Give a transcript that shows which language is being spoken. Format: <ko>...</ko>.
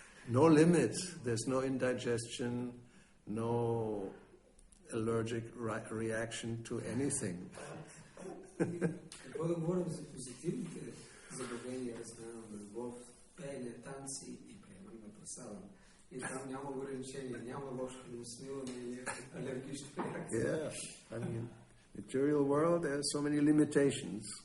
<en>No limit, there's no indigestion, no allergic reaction to anything.</en> <bg>Какво да говорим за позитивните забавления, размяна на любов, пеене, танци и приемане на прасада. И там няма ограничения, няма лошо усмиване или алергични реакции.</bg> <en>Yeah, I mean, material world, there are so many limitations.</en>